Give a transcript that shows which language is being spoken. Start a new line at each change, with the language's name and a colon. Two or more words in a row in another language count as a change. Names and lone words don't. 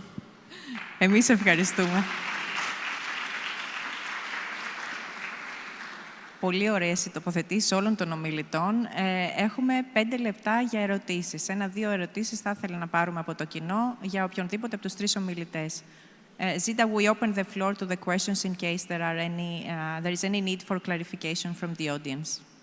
Greek: Εμείς ευχαριστούμε. Πολύ ωραίες οι τοποθετήσεις όλων των ομιλητών. Έχουμε 5 λεπτά για ερωτήσεις. 1-2 ερωτήσεις θα ήθελα να πάρουμε από το κοινό για οποιονδήποτε από τους 3 ομιλητές.
English: Zita, we open the floor to the questions in case there is any need for clarification from the audience.